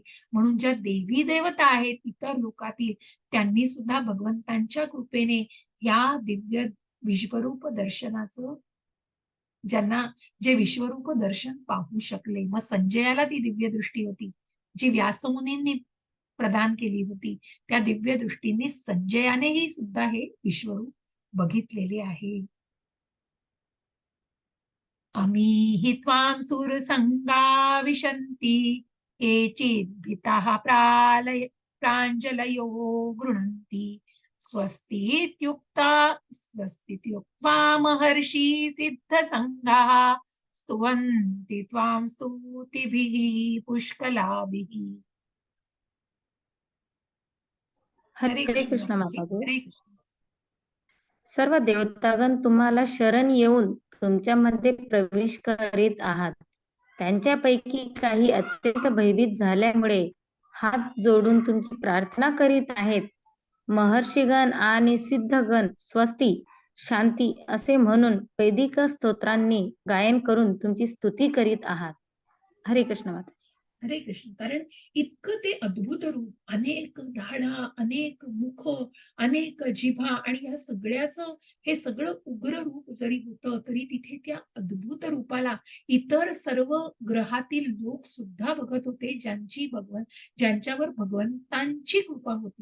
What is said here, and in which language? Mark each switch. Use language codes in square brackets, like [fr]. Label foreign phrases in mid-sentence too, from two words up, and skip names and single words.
[mr] म्हणून ज्या देवी देवता आहेत इतर लोकातील, त्यांनी सुद्धा भगवंतांच्या कृपेने या दिव्य विश्वरूप दर्शनाचं, ज्यांना जे विश्वरूप दर्शन पाहू शकले. मग संजयाला ती दिव्य दृष्टी होती जी व्यासमुनींनी प्रदान केली होती. त्या दिव्य दृष्टीने संजयानेही सुद्धा हे विश्वरूप बघितलेले आहे. [sa] अमीहि त्वां सुरसंगा विशन्ति केचित् भीताः प्राञ्जलयो गृह्णन्ति स्वस्तीत्युक्त्वा महर्षि सिद्धसङ्गाः स्तुवन्ति त्वां स्तुतिभिः पुष्कलाभिः. [mr] हरे हरे कृष्ण कृष्ण माताजी. माताजी. हरे कृष्ण. सर्व देवतागण तुम्हाला शरण येऊन तुमच्यामध्ये प्रवेश करीत आहात. त्यांच्यापैकी काही अत्यंत भयभीत झाल्यामुळे हात जोडून तुमची प्रार्थना करीत आहेत. महर्षिगण आणि सिद्धगण स्वस्ती, शांती असे म्हणून वैदिक स्तोत्रांनी गायन करून तुमची स्तुती करीत आहात. हरे कृष्ण माताजी. हरे कृष्ण. कारण इतकं ते अद्भुत रूप, अनेक दाढा, अनेक मुख, अनेक जिभा आणि या सगळ्याचं हे सगळं उग्र रूप जरी होतं, तरी तिथे त्या अद्भुत रूपाला इतर सर्व ग्रहातील लोक सुद्धा बघत होते, ज्यांच्यावर भगवंतांची कृपा होती.